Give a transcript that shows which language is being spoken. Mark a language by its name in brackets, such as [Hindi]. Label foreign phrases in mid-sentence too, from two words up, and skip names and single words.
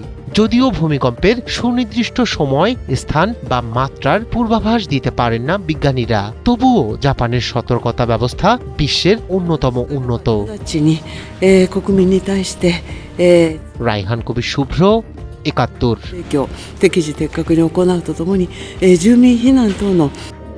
[Bangla] যদিও ভূমিকম্পের সুনির্দিষ্ট সময়, স্থান বা মাত্রার পূর্বাভাস দিতে পারেন না বিজ্ঞানীরা, তবুও জাপানের সতর্কতা ব্যবস্থা বিশ্বের অন্যতম উন্নত। রায়হান কবির শুভ্র, ৭১। [Japanese] 適時的確に行うとともに、住民避難等の